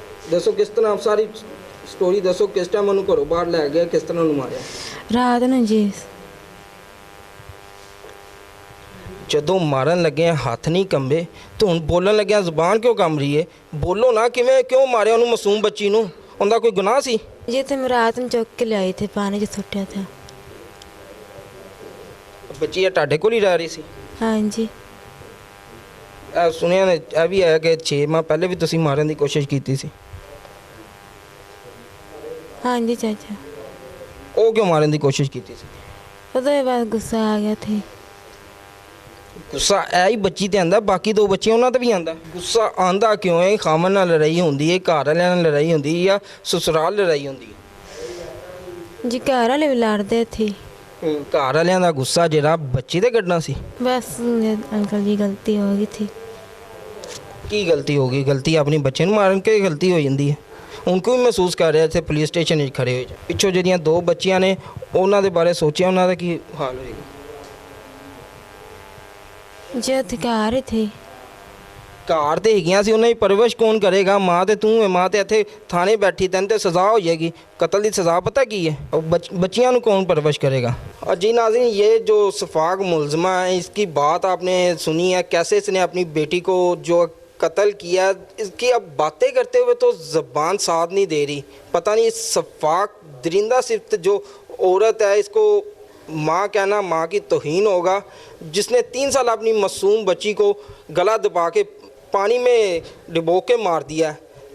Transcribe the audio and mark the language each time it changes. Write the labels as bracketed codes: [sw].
[pa] ਦੱਸੋ ਕਿਸ ਤਰ੍ਹਾਂ, ਸਾਰੀ ਸਟੋਰੀ ਦੱਸੋ। ਕਿਸ ਟਾਈਮ ਉਹਨੂੰ ਘਰੋਂ ਬਾਹਰ ਲੈ ਗਿਆ, ਕਿਸ ਤਰ੍ਹਾਂ ਉਹਨੂੰ ਮਾਰਿਆ? [hi] रात न जी। [pa] ਜਦੋਂ ਮਾਰਨ ਲੱਗੇ ਹੱਥ ਨਹੀਂ ਕੰਬੇ ਤੇ ਹੁਣ ਬੋਲਣ ਲੱਗਿਆ ਜ਼ੁਬਾਨ ਕਿਉਂ ਕੰਬ ਰਹੀ ਹੈ? ਬੋਲੋ ਨਾ, ਕਿਵੇਂ ਕਿਉਂ ਮਾਰਿਆ ਉਹਨੂੰ, ਮਾਸੂਮ ਬੱਚੀ ਨੂੰ? ਉਹਦਾ ਕੋਈ ਗੁਨਾਹ ਸੀ? [hi] ये तो मैं रात में चौक के ले आई थे, पानी जो सुट्टा था। [pa] ਬੱਚੀ ਇਹ ਤੁਹਾਡੇ ਕੋਲ ਹੀ ਰਹਿ ਰਹੀ ਸੀ? [hi] हाँ जी। [pa] ਇਹ ਸੁਣਿਆ ਨੇ ਇਹ ਵੀ ਹੈ ਕਿ 6 ਮਾਹ ਪਹਿਲੇ ਵੀ ਤੁਸੀਂ ਮਾਰਨ ਦੀ ਕੋਸ਼ਿਸ਼ ਕੀਤੀ ਸੀ? [hi] हाँ जी चाचा। [pa] ਉਹ ਕਿਉਂ ਮਾਰਨ ਦੀ ਕੋਸ਼ਿਸ਼ ਕੀਤੀ ਸੀ? [hi] पता है बस गुस्सा आ गया थे। [pa] ਗੁੱਸਾ ਇਹ ਹੀ ਬੱਚੀ ਤੇ ਆਂਦਾ, ਬਾਕੀ ਦੋ ਬੱਚੇ ਉਹਨਾਂ ਤੇ ਵੀ ਆਂਦਾ। ਗੁੱਸਾ ਆਂਦਾ ਕਿਉਂ ਹੈ? ਖਾਮਨ ਨਾਲ ਲੜਾਈ ਹੁੰਦੀ ਹੈ, ਘਰ ਵਾਲਿਆਂ ਨਾਲ ਲੜਾਈ ਹੁੰਦੀ ਹੈ ਜਾਂ ਸਸੁਰਾਲ ਲੜਾਈ ਹੁੰਦੀ ਹੈ? [hi] जी घर वाले भी लड़ते थे। [pa] ਘਰ ਵਾਲਿਆਂ ਦਾ ਗੁੱਸਾ ਜਿਹੜਾ ਬੱਚੀ ਤੇ ਕੱਢਣਾ ਸੀ। [hi] बस अंकल जी गलती हो गई थी। [pa] ਕੀ ਗਲਤੀ ਹੋ ਗਈ? ਗਲਤੀ ਆਪਣੀ ਬੱਚੇ ਨੂੰ ਮਾਰਨ ਕੇ ਗਲਤੀ ਹੋ ਜਾਂਦੀ ਹੈ। ਹੁਣ ਕੋਈ ਮਹਿਸੂਸ ਕਰ ਰਿਹਾ ਇੱਥੇ ਪੁਲਿਸ ਸਟੇਸ਼ਨ ਵਿੱਚ ਖੜੇ ਹੋਏ ਪਿੱਛੋਂ ਜਿਹੜੀਆਂ ਦੋ ਬੱਚੀਆਂ ਨੇ ਉਹਨਾਂ ਦੇ ਬਾਰੇ ਸੋਚਿਆ, ਉਹਨਾਂ ਦਾ ਕੀ ਹਾਲ ਹੋਏਗਾ? [hi] जो अधिकार थे [pa] ਘਰ ਤੇ ਹੈਗੀਆਂ ਸੀ, ਉਹਨਾਂ ਦੀ ਪਰਵਰਿਸ਼ ਕੌਣ ਕਰੇਗਾ? ਮਾਂ ਤੇ ਤੂੰ ਹੈ, ਮਾਂ ਤੇ ਇੱਥੇ ਥਾਣੇ ਬੈਠੀ, ਤੈਨੂੰ ਤੇ ਸਜ਼ਾ ਹੋ ਜਾਏਗੀ, [hi] कत्ल की सज़ा पता की है? और बच्चियों को कौन परवरिश करेगा? और जी नाज़रीन, ये जो शफाक मुलज़मा है, इसकी बात आपने सुनी है, कैसे इसने अपनी बेटी को जो कत्ल किया, इसकी अब बातें करते हुए तो ज़बान साथ नहीं दे रही। पता नहीं शफाक दरिंदा सिर्फ जो औरत है, इसको माँ कहना माँ की तौहीन होगा, जिसने 3 साल अपनी मासूम बच्ची को गला दबा के पानी में डुबो के मार दिया है।